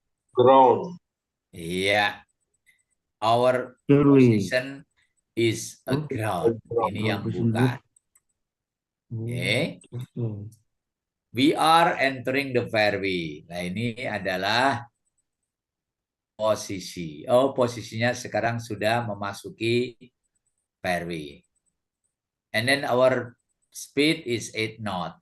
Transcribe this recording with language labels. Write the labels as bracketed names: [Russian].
[English] Ground. Yeah. Our position is a ground. [Indonesian] Ini yang bukan. Okay. [English] We are entering the fairway. [Indonesian] Nah, ini adalah posisi. Oh, posisinya sekarang sudah memasuki fairway. [English] And then our speed is 8 knot.